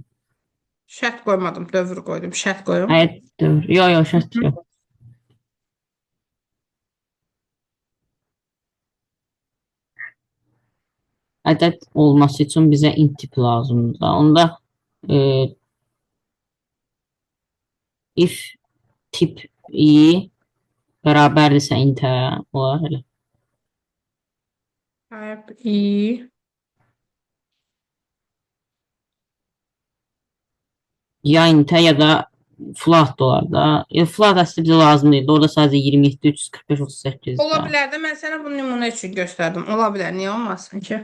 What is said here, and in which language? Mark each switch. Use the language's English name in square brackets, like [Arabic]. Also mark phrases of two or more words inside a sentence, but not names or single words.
[Azerbaijani] Şərt qoymadım, dövr qoydum. Şərt qoyum. Hayır, dövr. Yo, şərt Hı. yox. Ədəd olması üçün bizə int tip lazımdır. Onda e, if tip i bərabərdirsə intə olar elə. [English] Type i. [Azerbaijani] Ya intə ya da float da olar da. Float əslində bizə lazım deyildi. Orada sadəcə 27, 345, 38 Ola də. bilər də, mən sənə bunu nümunə üçün göstərdim. Ola bilər, niyə olmasın ki?